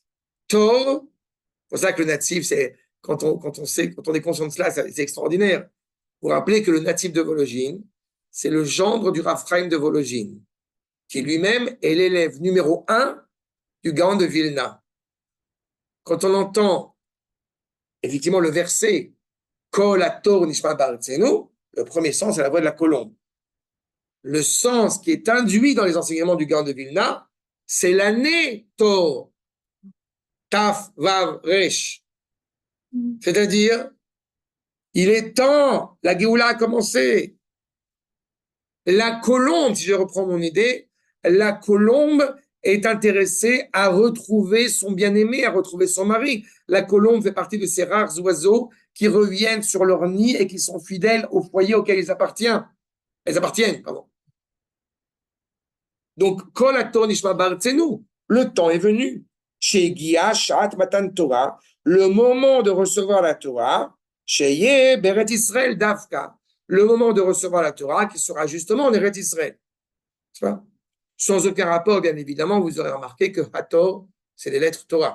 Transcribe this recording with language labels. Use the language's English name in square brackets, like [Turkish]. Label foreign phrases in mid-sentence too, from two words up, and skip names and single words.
[French] Tor, c'est pour ça que le natif, c'est quand on est conscient de cela, c'est extraordinaire. Vous vous rappelez que le natif de Vologine, c'est le gendre du Rav Chaim de Vologine, qui lui-même est l'élève numéro 1 du Gaon de Vilna. Quand on entend effectivement le verset [Hebrew] קול התור נשמע בארצנו, [French] le premier sens, c'est la voix de la colombe. Le sens qui est induit dans les enseignements du Gaon de Vilna, c'est l'année Tor, [Hebrew] תי״ו, וי״ו, רי״ש. [French] C'est-à-dire, il est temps, la Géoula a commencé. La colombe, si je reprends mon idée, la colombe est intéressée à retrouver son bien-aimé, à retrouver son mari. La colombe fait partie de ces rares oiseaux qui reviennent sur leur nid et qui sont fidèles au foyer auquel ils appartiennent. Donc, [Hebrew] קול התור נשמע בארצנו, [French] le temps est venu. [Hebrew] הגיע שעת מתן תורה, [French] le moment de recevoir la Torah, chez Ye, Beret Israël, Dafka, le moment de recevoir la Torah qui sera justement en Eretz Israël. Sans aucun rapport, bien évidemment, vous aurez remarqué que Hator, c'est les lettres Torah.